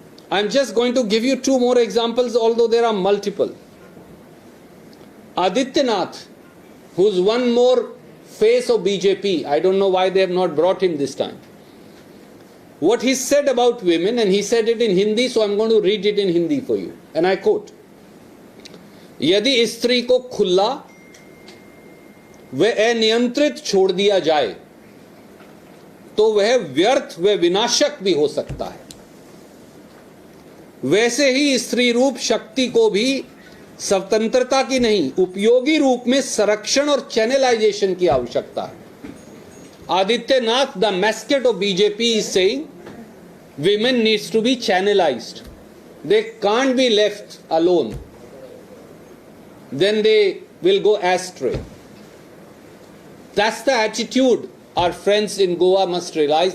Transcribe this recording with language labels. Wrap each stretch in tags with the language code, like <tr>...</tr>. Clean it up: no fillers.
<en>I'm just going to give you two more examples, although there are multiple. Adityanath, who's one more face of BJP, I don't know why they have not brought him this time. What he said about women, and he said it in Hindi, so I'm going to read it in Hindi for you. And I quote,</en> <hi>यदि स्त्री को खुला व अनियंत्रित छोड़ दिया जाए तो वह व्यर्थ व विनाशक भी हो सकता है, वैसे ही स्त्री रूप शक्ति को भी स्वतंत्रता की नहीं उपयोगी रूप में संरक्षण और चैनलाइजेशन की आवश्यकता है.</hi> <en>Adityanath, the mascot of BJP, is saying women needs to be channelized. They can't be left alone. Then they will go astray. That's the attitude our friends in Goa must realize.</en>